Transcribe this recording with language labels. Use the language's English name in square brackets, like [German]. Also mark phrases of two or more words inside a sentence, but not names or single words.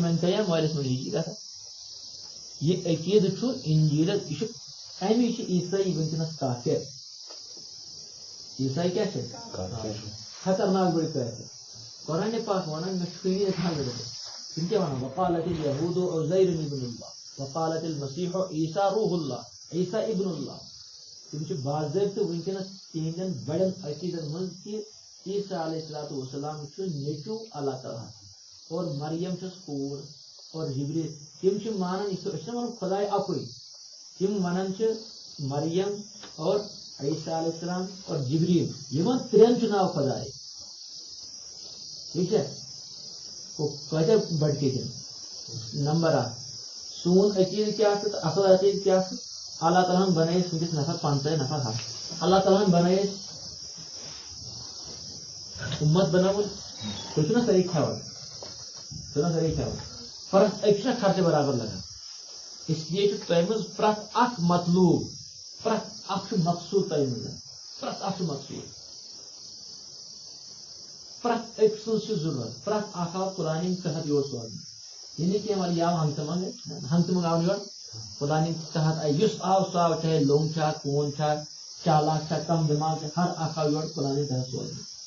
[Kashmiri] مٲنۍتو یا مٲلِس مٲنۍ یہِ چھِ کَتھا یہ عقیدٕ چھُ اِنجیٖلس یہِ چھُ اَمی چھِ عیٖسٲیی وٕنکیٚنَس کافر عیٖسائی کیٛاہ چھِ خطرناک بٔڑۍ کٲفر قرآنِ پاک وَنان مےٚ چھُ یہِ تِم کیٛاہ وَنان [Arabic] وقالت اليهوٗد عزير ابن الله وقالت المسيح عيسى روح الله عيسى ابن الله [Kashmiri] تِم چھِ باضٲبطہٕ وٕنکیٚنَس تِہنٛدٮ۪ن بڑٮ۪ن عقیٖدن منٛز کہِ عیسیٰ [Arabic] علیہ الصلوۃ والسلام [Kashmiri] چھُ نیٚچوٗ اللہ تعالیٰ اور مریم چھس کوٗر اور جبریٖل تِم چھِ مانان یہِ أسۍ چھِنہ وَنان خۄداے اَکُے تِم وَنان چھِ مریم اور عیسیٰ [Arabic] علیہ السلام [Kashmiri] اور جبریٖل یِمن ترٛٮ۪ن چھُ ناو خۄداے ٹھیٖک چھا کۭتیاہ بڑکے تِم نمبر اکھ سون عقیٖدٕ کیٛاہ چھُ تہٕ اَصٕل عقیٖدٕ کیٛاہ چھُ اللہ تعالیٰ ہن بنٲے أسۍ وٕنکیٚس نفر 50 نفر 100 اللہ تعالیٰ ہن بنٲے أسۍ اُمت بناوُن تُہۍ چھِو نا سٲری کھٮ۪وان پرٛٮ۪تھ أکِس چھُنہ خرچہٕ برابر لگان [Urdu] اس لیے [Kashmiri] چھُ تۄہہِ منٛز پرٛٮ۪تھ اکھ مطلوٗب پرٛٮ۪تھ اکھ چھُ مقصوٗد تۄہہِ منٛز پرٛٮ۪تھ اکھ چھُ مقصوٗد پرٛٮ۪تھ أکۍ سٕنٛز چھِ ضروٗرت پرٛٮ۪تھ اکھ آو قرآنہِ تحت یور سوزنہٕ یہِ نہٕ کینٛہہ وَلہٕ یہِ آو ہنٛگتہٕ منٛگہٕ آو یور قرآنہِ تحت آیہِ یُس آو سُہ آو چاہے لوٚنٛگ چھا کوٗن چھا چالاک چھا کم دٮ۪ماغ چھا ہر اکھ آو یور قرآنہِ تحت سوزنہٕ